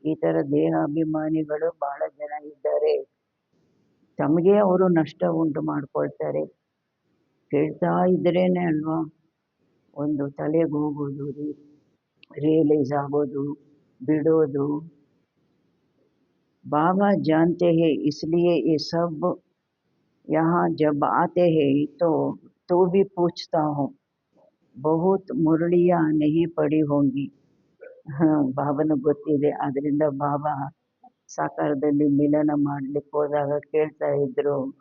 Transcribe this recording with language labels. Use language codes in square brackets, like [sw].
[kn] ಈ ಥರ ದೇಹ ಅಭಿಮಾನಿಗಳು ಬಹಳ ಜನ ಇದ್ದಾರೆ, ತಮಗೆ ಅವರು ನಷ್ಟ ಉಂಟು ಮಾಡ್ಕೊಳ್ತಾರೆ. ಕೇಳ್ತಾ ಇದ್ರೇನೆ ಅಲ್ವಾ ಒಂದು ತಲೆಗೆ ಹೋಗೋದು, ರಿಯಲೈಸ್ ಆಗೋದು, ಬಿಡೋದು. [hi] बाबा जानते हैं इसलिए ये सब यहाँ जब आते हैं तो भी पूछता हूँ, बहुत मुरलियाँ नहीं पड़ी होंगी. [kn] ಬಾಬನ ಗೊತ್ತಿದೆ, ಅದರಿಂದ ಬಾಬಾ ಸಾಕಾರದಲ್ಲಿ ಮಿಲನ ಮಾಡಲಿಕ್ಕೆ ಹೋದಾಗ ಕೇಳ್ತಾ ಇದ್ರು.